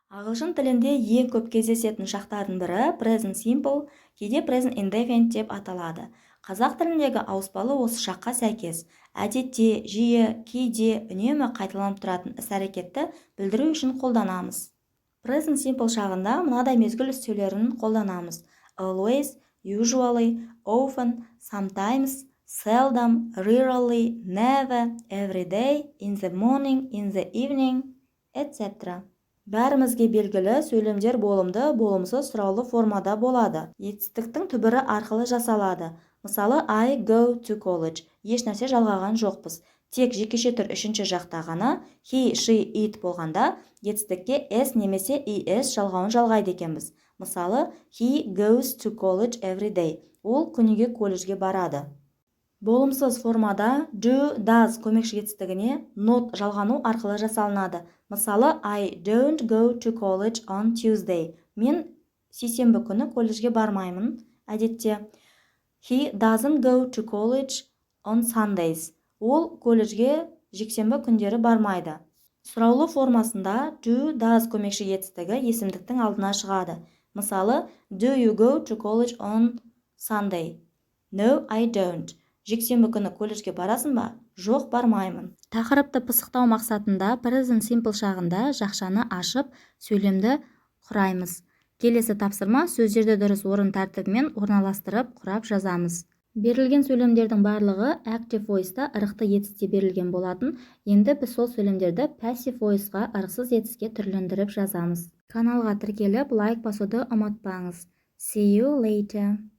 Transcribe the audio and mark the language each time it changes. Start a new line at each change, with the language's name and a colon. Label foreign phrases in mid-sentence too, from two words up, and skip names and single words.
Kazakh: Ағылшын тілінде ең көп кездесетін шақтардың бірі
English: present simple,
Kazakh: кейде
English: present indefinite
Kazakh: деп аталады. Қазақ тіліндегі ауыспалы осы шаққа сәйкес, әдетте, жиі, кейде, үнемі қайталанып тұратын іс-әрекетті білдіру үшін қолданамыз.
English: Present simple
Kazakh: шағында мынадай мезгіл үстеулерін қолданамыз:
English: always, usually, often, sometimes, seldom, rarely, never, every day, in the morning, in the evening, etc.
Kazakh: Бәрімізге белгілі, сөйлемдер болымды, болымсыз сұраулы формада болады. Етістіктің түбірі арқылы жасалады. Мысалы,
English: I go to college.
Kazakh: Ешнәрсе жалғаған жоқпыз. Тек жекеше түр үшінші жақта ғана
English: he, she, it
Kazakh: болғанда етістікке s немесе es жалғауын жалғайды екенбіз. Мысалы,
English: he goes to college every day.
Kazakh: Ол күніге колледжге барады. Болымсыз формада
English: do, does
Kazakh: көмекші етістігіне not жалғану арқылы жасалынады. Мысалы,
English: I don't go to college on Tuesday.
Kazakh: Мен сейсенбі күні колледжге бармаймын. Әдетте,
English: he doesn't go to college on Sundays.
Kazakh: Ол колледжге жексенбі күндері бармайды. Сұраулы формасында
English: do, does
Kazakh: көмекші етістігі есімдіктің алдына шығады. Мысалы,
English: do you go to college on Sunday? No, I don't.
Kazakh: Жексенбі күні колледжге барасың ба? Жоқ, бармаймын. Тақырыпты пысықтау мақсатында
English: present simple
Kazakh: шағында жақшаны ашып, сөйлемді құраймыз. Келесі тапсырма: сөздерді дұрыс орын тәртібімен орналастырып, құрап жазамыз. Берілген сөйлемдердің барлығы
English: active voice-
Kazakh: та ырықты етісте берілген болатын. Енді біз сол сөйлемдерді
English: passive voice-
Kazakh: ға ырықсыз етіске түрлендіріп жазамыз. Каналға тіркеліп, лайк басуды ұмытпаңыз.
English: See you later.